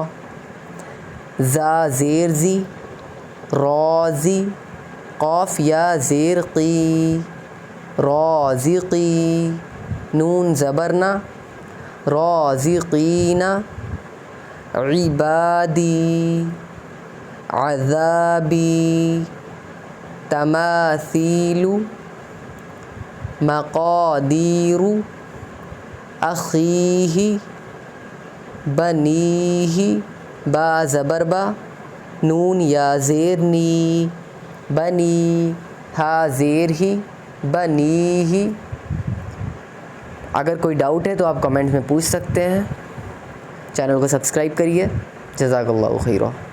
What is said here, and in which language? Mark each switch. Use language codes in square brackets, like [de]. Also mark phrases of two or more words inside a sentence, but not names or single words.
[ur] زا زیر زی، رازی، قاف یا زیر قی، رازقی، نون زبر نا، رازقین، [ar] عبادی، عذابی، تماثیل، مقادیر، اخیہ، بنیہ، [ur] با زبر با، نون یا زیر نی، بنی، ہا زیر ہی، بنیہ۔ اگر کوئی ڈاؤٹ ہے تو آپ کمنٹ میں پوچھ سکتے ہیں۔ چینل کو سبسکرائب کریے۔ [ar] جزاک اللہ خیرہ۔